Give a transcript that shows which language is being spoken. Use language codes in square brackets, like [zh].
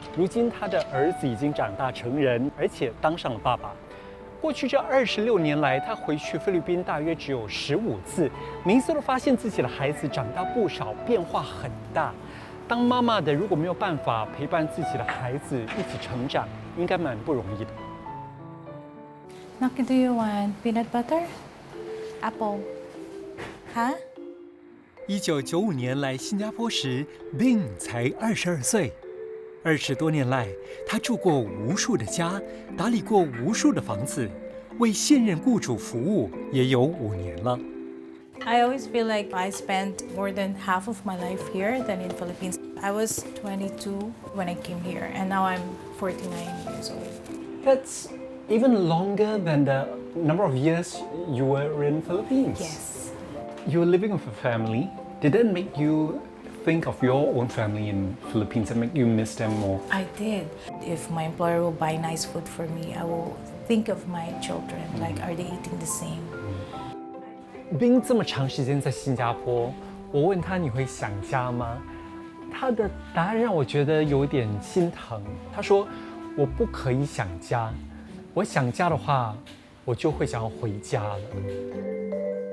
[zh] 如今他的儿子已经长大成人，而且当上了爸爸。过去这26年来，他回去菲律宾大约只有15次，每一次都发现自己的孩子长大不少，变化很大。当妈妈的如果没有办法陪伴自己的孩子一起成长，应该蛮不容易的。 [en] Naki, do you want peanut butter? Apple. Ha? [zh] 1995年来新加坡时 ，Bing 才22岁。 20多年来，他住过无数的家，打理过无数的房子，为现任雇主服务也有5年了。 [en] I always feel like I spent more than half of my life here than in Philippines. I was 22 when I came here, and now I'm 49 years old. That's even longer than the number of years you were in Philippines. Yes. You were living with a family. Did that make you think of your own family in Philippines and make you miss them more? I did. If my employer will buy nice food for me, I will think of my children. Like, are they eating the same? [zh] 冰这么长时间在新加坡，我问他你会想家吗？他的答案让我觉得有点心疼。他说：“我不可以想家，我想家的话，我就会想要回家了。”